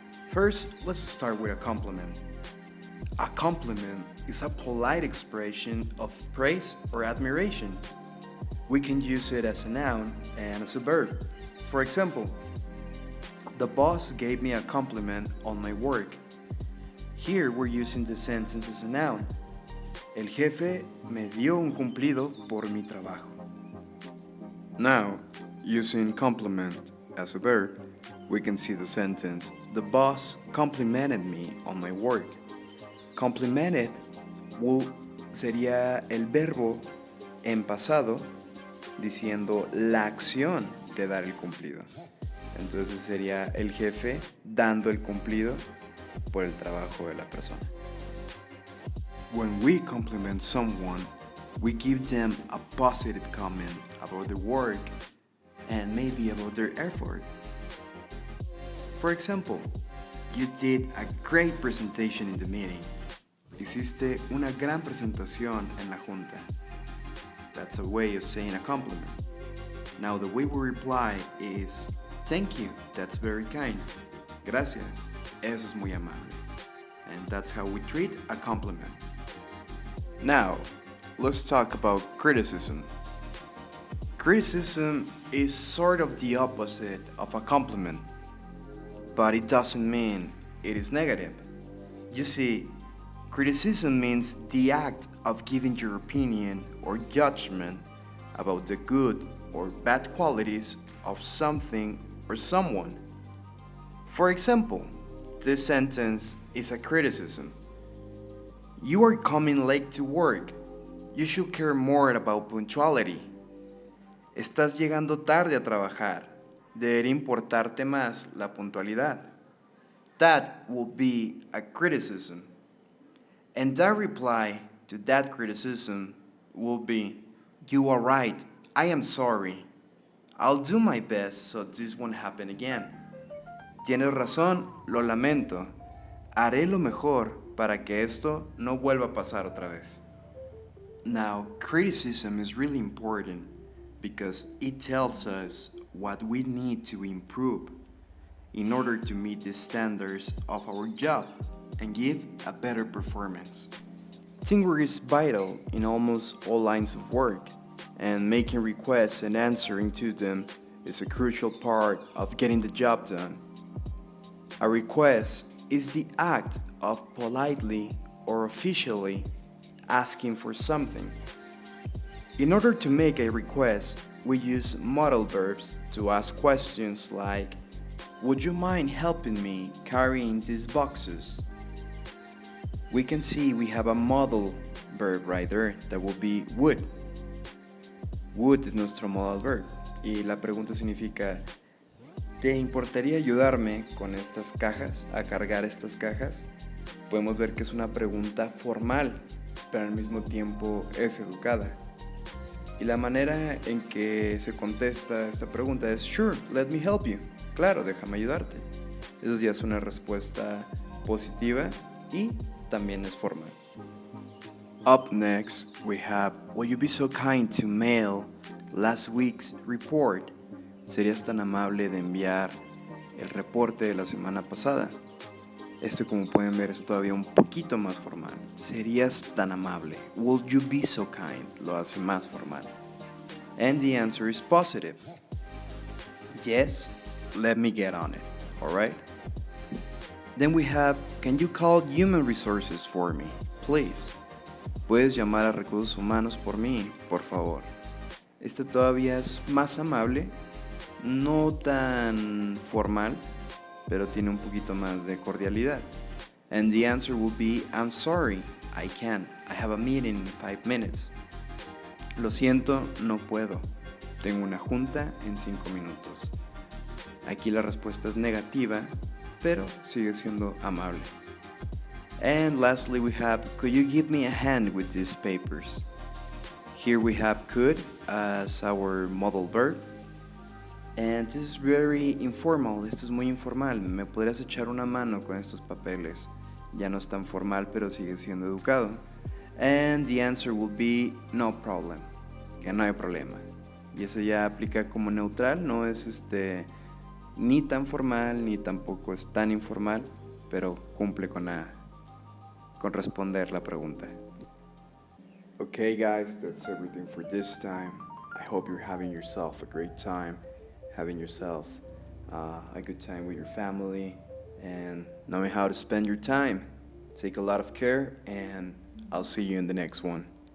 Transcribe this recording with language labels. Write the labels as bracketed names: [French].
[English] First, let's start with a compliment. A compliment is a polite expression of praise or admiration. We can use it as a noun and as a verb. For example, the boss gave me a compliment on my work. Here we're using the sentence as a noun. [Spanish] El jefe me dio un cumplido por mi trabajo. [English] Now, using compliment as a verb, we can see the sentence, the boss complimented me on my work. [Spanish] Complimented sería el verbo en pasado diciendo la acción de dar el cumplido. Entonces sería el jefe dando el cumplido por el trabajo de la persona. [English] When we compliment someone, we give them a positive comment about their work and maybe about their effort. For example, you did a great presentation in the meeting. [Spanish] Hiciste una gran presentación en la junta. [English] That's a way of saying a compliment. Now the way we reply is, thank you, that's very kind. [Spanish] Gracias, eso es muy amable. [English] And that's how we treat a compliment. Now, let's talk about criticism. Criticism is sort of the opposite of a compliment, but it doesn't mean it is negative. You see, criticism means the act of giving your opinion or judgment about the good or bad qualities of something or someone. For example, this sentence is a criticism. You are coming late to work. You should care more about punctuality. [Spanish] Estás llegando tarde a trabajar. Debería importarte más la puntualidad. [English] That will be a criticism. And that reply to that criticism will be, you are right, I am sorry. I'll do my best so this won't happen again. [Spanish] Tienes razón, lo lamento. Haré lo mejor para que esto no vuelva a pasar otra vez. [English] Now, criticism is really important because it tells us what we need to improve in order to meet the standards of our job and give a better performance. Teamwork is vital in almost all lines of work, and making requests and answering to them is a crucial part of getting the job done. A request is the act of politely or officially asking for something. In order to make a request, we use modal verbs to ask questions like, would you mind helping me carrying these boxes? We can see we have a modal verb right there that will be would. [Spanish] Would es nuestro modal verb. Y la pregunta significa, ¿te importaría ayudarme con estas cajas, a cargar estas cajas? Podemos ver que es una pregunta formal, pero al mismo tiempo es educada. Y la manera en que se contesta esta pregunta es, [English] sure, let me help you. [Spanish] Claro, déjame ayudarte. Eso ya es una respuesta positiva y también es formal. [English] Up next, we have, will you be so kind to mail last week's report? [Spanish] ¿Serías tan amable de enviar el reporte de la semana pasada? Esto, como pueden ver, es todavía un poquito más formal. ¿Serías tan amable? [English] Would you be so kind? [Spanish] Lo hace más formal. [English] And the answer is positive. Yes, let me get on it. alright? Then we have, can you call human resources for me, please? [Spanish] ¿Puedes llamar a recursos humanos por mí, por favor? Este todavía es más amable, no tan formal, pero tiene un poquito más de cordialidad. [English] And the answer will be, I'm sorry, I can't. I have a meeting in 5 minutes. [Spanish] Lo siento, no puedo. Tengo una junta en 5 minutos. Aquí la respuesta es negativa, pero sigue siendo amable. [English] And lastly we have, could you give me a hand with these papers? Here we have could as our modal verb. And this is very informal, [Spanish] esto es muy informal. ¿Me podrías echar una mano con estos papeles? Ya no es tan formal, pero sigue siendo educado. [English] And the answer will be, no problem, [Spanish] que no hay problema. Y eso ya aplica como neutral, no es ni tan formal ni tampoco es tan informal, pero cumple con responder la pregunta. [English] Okay guys, that's everything for this time. I hope you're having yourself a great time, having yourself a good time with your family, and knowing how to spend your time. Take a lot of care, and I'll see you in the next one.